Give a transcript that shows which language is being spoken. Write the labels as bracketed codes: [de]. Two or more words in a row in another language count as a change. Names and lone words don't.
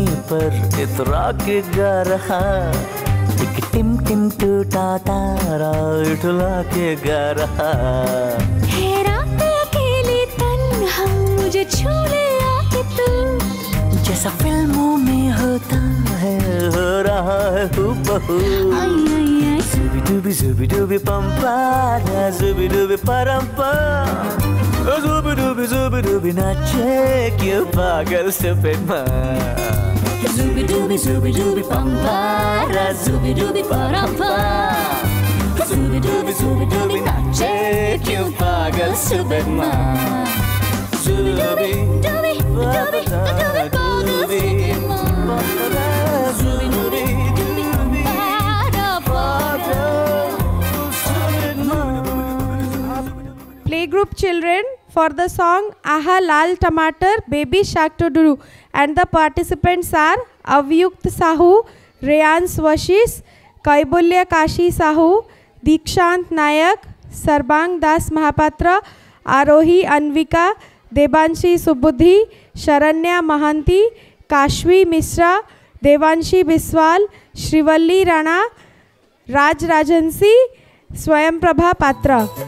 [hi] पर इतरा के गा रहा, एक टिम टिम टूटा तारा उठला के गा रहा। है रात अकेली तन्हा मुझे छू ले आके तू, जैसा फिल्मों में होता है हो रहा है हूबहू। आई आई आई Zooby dooby pam para, zooby dooby param pam. Zooby dooby nache क्यों पागल [en] stupid man. zooby dooby pam para, zooby dooby param pam. Zooby dooby [hi] nache क्यों पागल [en] stupid man. Zooby dooby pagal stupid man. Zooby dooby Playgroup children for the song Aha Lal Tamatar Baby Shark Doo, and the participants are Avyukt Sahu, Reyansh Vashish, Kaibulya Kashi Sahu, Dikshant Nayak, Sarbang Das Mahapatra, Arohi Anvika, Debanshi Subudhi, Sharanya Mahanti, Kashvi Mishra, Devanshi Biswal, Shrivalli Rana, Raj Rajansi, Swayam Prabha Patra.